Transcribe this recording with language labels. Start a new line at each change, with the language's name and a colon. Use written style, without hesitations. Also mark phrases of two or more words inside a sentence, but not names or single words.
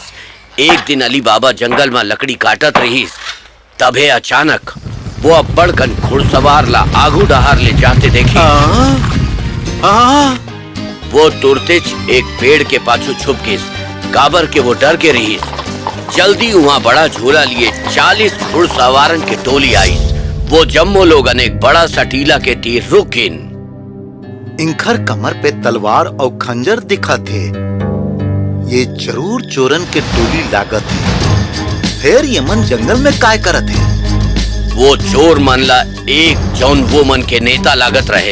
Chhattisgarhi: एक दिन अली बाबा जंगल में लकड़ी काटत रहीस, तबे अचानक वो अब्बड़ कन घुड़सवार ला आगू डहार ले जाते देखी। वो तुरते एक पेड़ के पाछू छुप गिस। काबर के वो डर के रहीस। जल्दी वहाँ बड़ा झोला लिए 40 घुड़सवारन के टोली आई। वो जम्मो लोगन एक बड़ा सा टीला के तीर रुक गिन। इंखर कमर पे तलवार और खंजर दिखा थे। ये जरूर चोरन के टोली लागत है। फिर यमन जंगल में काय करत है? वो चोर मन ला एक जौन वो मन के नेता लागत रहे।